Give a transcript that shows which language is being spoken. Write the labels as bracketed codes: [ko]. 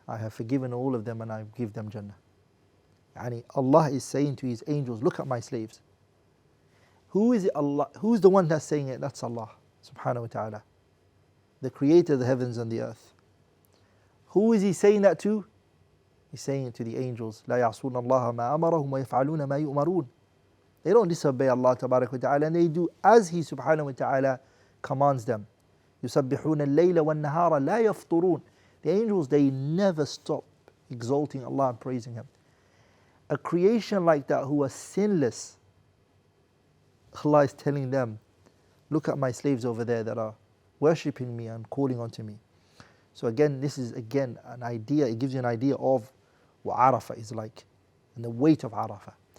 [en] I have forgiven all of them and I give them Jannah. Yani Allah is saying to His angels, look at my slaves. Who is it Allah? Who's the one that's saying it? That's Allah subhanahu wa ta'ala, the creator of the heavens and the earth. Who is He saying that to? He's saying it to the angels. [ar] لا يعصون الله ما أمرهم ويفعلون ما يؤمرون. [en] They don't disobey Allah Tabarak wa Ta'ala, and they do as He subhanahu wa ta'ala commands them. [ar] يسبحون الليل والنهار لا يفطرون. [en] The angels, they never stop exalting Allah and praising Him. A creation like that who are sinless, Allah is telling them, look at my slaves over there that are worshipping me and calling onto me. So again, this is again an idea, it gives you an idea of what Arafah is like and the weight of Arafah.